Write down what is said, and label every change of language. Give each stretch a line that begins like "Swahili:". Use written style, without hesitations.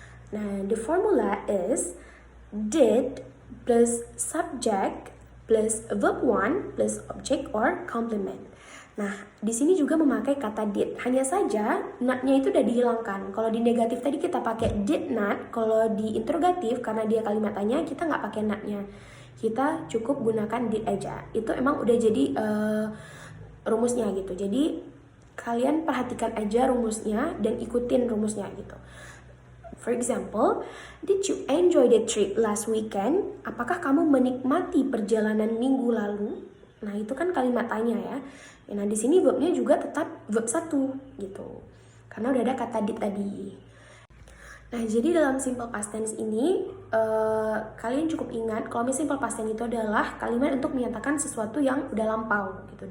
English: Nah, the formula is did plus subject plus verb 1 plus object or complement.
Indonesian: Nah, di sini juga memakai kata did. Hanya saja not-nya itu udah dihilangkan. Kalau di negatif tadi kita pakai did not, kalau di interrogatif karena dia kalimat tanya kita nggak pakai not-nya. Kita cukup gunakan did aja. Itu emang udah jadi rumusnya gitu. Jadi kalian perhatikan aja rumusnya dan ikutin rumusnya gitu.
English: For example, did you enjoy the trip last weekend?
Indonesian: Apakah kamu menikmati perjalanan minggu lalu? Nah, itu kan kalimat tanya ya. Nah, di sini verbnya juga tetap verb 1 gitu. Karena udah ada kata did tadi. Nah, jadi dalam simple past tense ini kalian cukup ingat kalau simple past tense itu adalah kalimat untuk menyatakan sesuatu yang udah lampau gitu.